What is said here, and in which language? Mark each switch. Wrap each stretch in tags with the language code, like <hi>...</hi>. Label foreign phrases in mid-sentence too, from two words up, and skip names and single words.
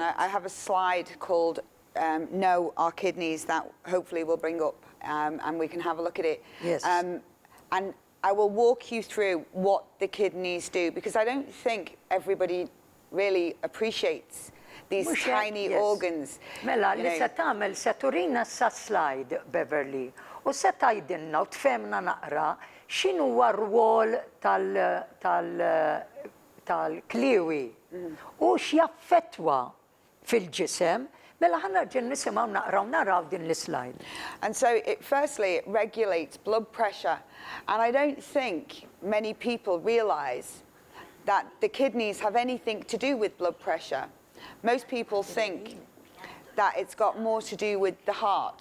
<en>and I have a slide called Know Our Kidneys that hopefully we'll bring up and we can have a look at it. Yes. And I will walk you through what the kidneys do because I don't think everybody really appreciates these</en> <mt>Mhux hekk,</mt> <en>tiny yes. organs.</en> <mt>Mela,</mt> <en>you</en> <mt>li</mt> <en>know.</en> <mt>se tagħmel se turina sa slide, Beverly, u se tgħidilna u tfehmna naqra x'inhuwa r-rwol tal-kliwi u x'jaffettwa fil-ġisem, mela ħanerġa' nisimgħu naqraw naraw din l-slide.</mt> <en>And so, firstly, it regulates blood pressure. And I don't think many people realise that the kidneys have anything to do with blood pressure. Most people think that it's got more to do with the heart.</en>